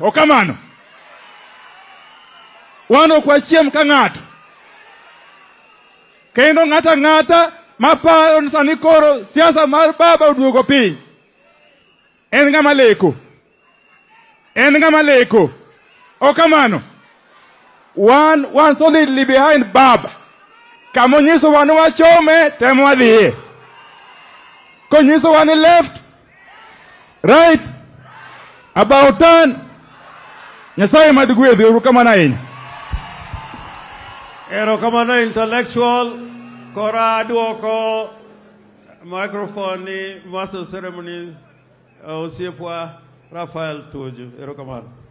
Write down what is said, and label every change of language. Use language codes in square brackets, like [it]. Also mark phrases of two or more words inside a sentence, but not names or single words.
[luo] Ok kamano? Wan ok wachiem ka ng'ato. Kendo ng'ata maparo ni sani koro siasa mar baba oduogo piny. En ng'ama leko. Ok kamano? [en] One solidly behind baba. [luo] Kamonyiso wan wachome, temo wadhiye. Konyiso wan [en] left, right, about turn. [luo] Nyasaye madugwedhi uru kamano ahinya. Erokamano intellectual. Kora duoko microphone ni [en] Master of Ceremonies [luo] Osiepwa Raphael Tuju. Erokamano.